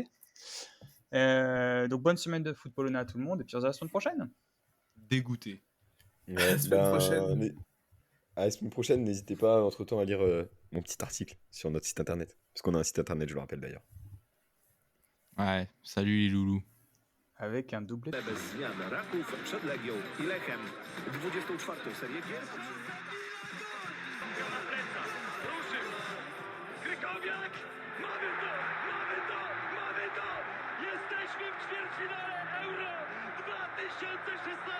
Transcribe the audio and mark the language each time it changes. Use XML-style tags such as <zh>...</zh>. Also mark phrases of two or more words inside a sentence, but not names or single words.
<fr>Donc bonne semaine de foot polonais à tout le monde. Et puis on se dit à la semaine prochaine. Dégoûté. Ouais, La semaine prochaine. À la semaine prochaine, n'hésitez pas entre-temps à lire mon petit article sur notre site internet. Parce qu'on a un site internet, je le rappelle d'ailleurs. Ouais, salut les loulous. Avec un doublé.</fr> <pl>Bez zmian Raków przed Legią i Lechem. 24. serię gier. Krykowiak! Mamy to! Mamy to! Mamy to! Jesteśmy w ćwierćfinale Euro 2016!</pl>